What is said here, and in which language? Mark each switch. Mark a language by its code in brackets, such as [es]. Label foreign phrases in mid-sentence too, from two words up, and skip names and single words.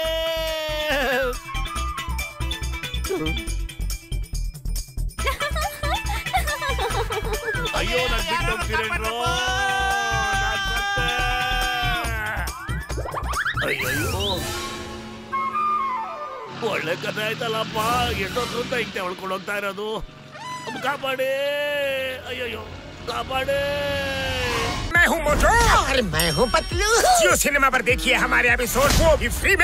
[kn] ಅಯ್ಯೋ, ನಾನು ಬಿಟ್ಟು ಹೋಗ್ತೀರೇನ್ರೋ? ಅಯ್ಯೋ, ಒಳ್ಳೆ ಕಥೆ ಆಯ್ತಲ್ಲಪ್ಪ. ಎಷ್ಟೊತ್ತ ಹಿಂದೆ ಹೊಳ್ಕೊಂಡು ಹೋಗ್ತಾ ಇರೋದು. ಕಾಪಾಡಿ, ಅಯ್ಯೋ ಕಾಪಾಡಿ. [hi] मैं हूँ मोटू और मैं हूँ पतलू। जियो सिनेमा पर देखिए हमारे एपिसोड, वो भी फ्री में।